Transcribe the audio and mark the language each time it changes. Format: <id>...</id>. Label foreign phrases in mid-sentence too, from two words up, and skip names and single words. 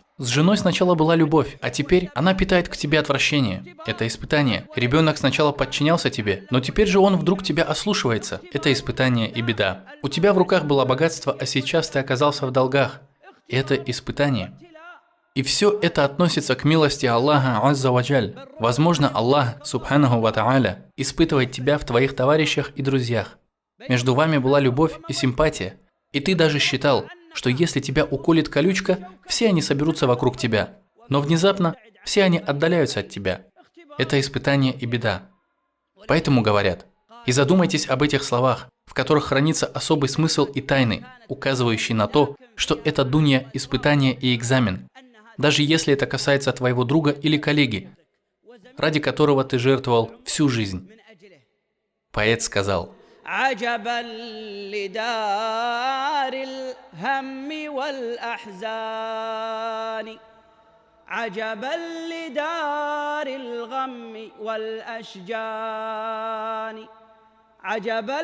<ru>С женой сначала была любовь, а теперь она питает к тебе отвращение. Это испытание. Ребенок сначала подчинялся тебе, но теперь же он вдруг тебя ослушивается. Это испытание и беда. У тебя в руках было богатство, а сейчас ты оказался в долгах. Это испытание. И все это относится к милости Аллаха</ru> <ar>عز وجل.</ar> <ru>Возможно, Аллах,</ru> <ar>سبحانه وتعالى,</ar> <ru>испытывает тебя в твоих товарищах и друзьях. Между вами была любовь и симпатия, и ты даже считал, что если тебя уколет колючка, все они соберутся вокруг тебя. Но внезапно все они отдаляются от тебя. Это испытание и беда. Поэтому говорят: и задумайтесь об этих словах, в которых хранится особый смысл и тайны, указывающий на то, что это дунья, испытание и экзамен, даже если это касается твоего друга или коллеги, ради которого ты жертвовал всю жизнь. Поэт сказал:</ru> <ar>عجبا لدار الهم والأحزان عجبا لدار الغم والأشجان عجبا</ar>